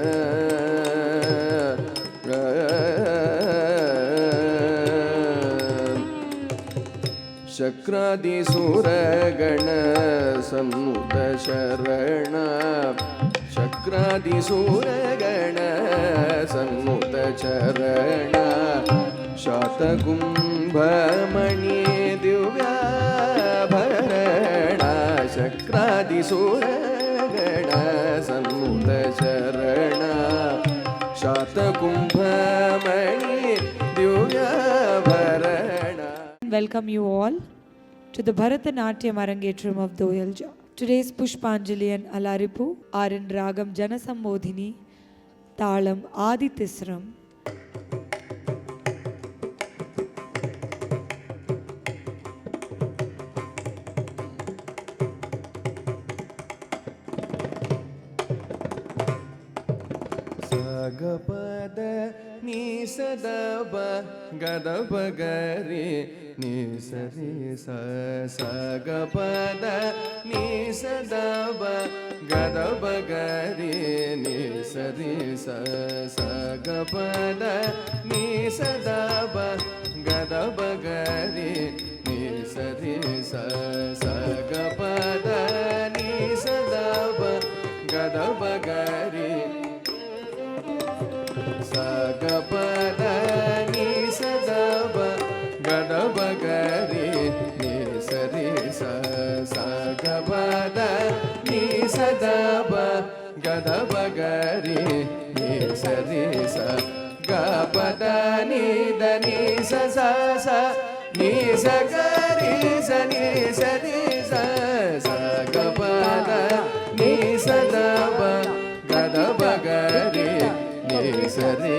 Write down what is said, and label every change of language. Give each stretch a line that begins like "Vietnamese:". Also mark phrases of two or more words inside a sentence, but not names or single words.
Sanskrit: शक्रादिसूरगण सम्मुख शरण शक्रादिसूरगण सम्मुख चरण शातकुम्भमणि दिव्याभरण शक्रादिसूरगण सम्मुख चरण शातकुम्भमणि दिव्याभरण.
English: Welcome you all to the Bharatanatyam Arangetram of Doyalja. Today's Pushpanjali and Alaripu are in Ragam Janasambodhini, Talam Aditisram. Sagapada ni sadaba gadaba gari ni sari sa sagapada ni sadaba gadaba gari ni sari sa sagapada ni sadaba gadaba gari ni sari sa sagapada ni sadaba gadaba gari Sagapada ni sadaba gadaba gari ni sari sa sagapada ni sadaba gadaba gari ni sari sa gapada ni dani sa sa sa ni sa gari sa ni sari sa sagapada ni sadaba gadaba gari sari